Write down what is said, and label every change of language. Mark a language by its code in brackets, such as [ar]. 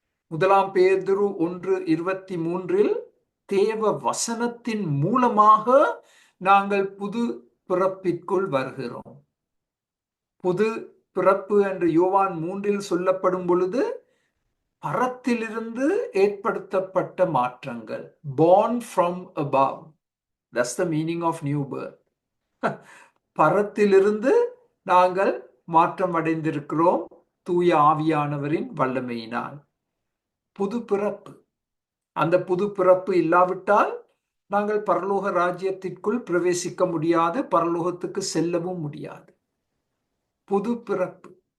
[ta] 1 பேதுரு 1:23 தேவ வசனத்தின் மூலமாக நாங்கள் புது பிறப்பிற்குள் வருகிறோம். புது பிறப்பு என்று யோவான் 3 சொல்லப்படும் பொழுது பரத்திலிருந்து ஏற்படுத்தப்பட்ட மாற்றங்கள். [en] born from above, that's the meaning of new birth. [ta] பரத்திலிருந்து நாங்கள் மாற்றம் அடைந்திருக்கிறோம் தூய ஆவியானவரின் வல்லமையினால். புது பிறப்பு. அந்த புது பிறப்பு இல்லாவிட்டால் நாங்கள் பரலோக ராஜ்யத்திற்குள் பிரவேசிக்க முடியாது, பரலோகத்துக்கு செல்லவும் முடியாது. புது பிறப்பு.